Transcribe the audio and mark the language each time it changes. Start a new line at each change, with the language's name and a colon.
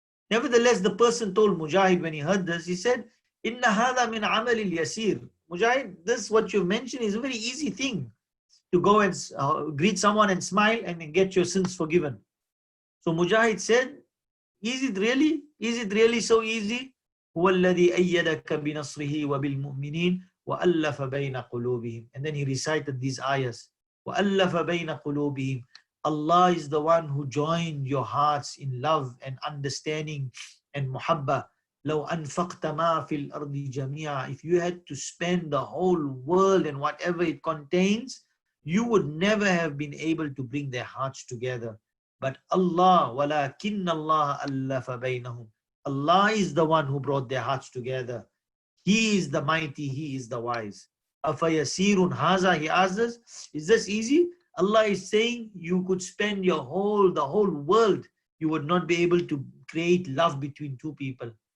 English: Nevertheless, the person told Mujahid when he heard this, he said,
Arabic: Inna hadha min amalil yasir.
English: Mujahid, this what you mentioned is a very easy thing, to go and greet someone and smile and get your sins forgiven. So Mujahid said, is it really? Is it really so easy?
Arabic: هو الذي أيدك بنصره وبالمؤمنين وألف بين قلوبهم.
English: And then he recited these ayahs.
Arabic: وألف بين قلوبهم.
English: Allah is the one who joined your hearts in love and understanding and muhabba.
Arabic: لو أنفقت ما في الأرض جميعا.
English: If you had to spend the whole world and whatever it contains, you would never have been able to bring their hearts together. But Allah,
Arabic: وَلَكِنَّ اللَّهَ أَلَّفَ بَيْنَهُمْ.
English: Allah is the one who brought their hearts together. He is the mighty, He is the wise.
Arabic: أَفَيَسِيرٌ هَذَا.
English: He asks us, is this easy? Allah is saying you could spend the whole world, you would not be able to create love between two people.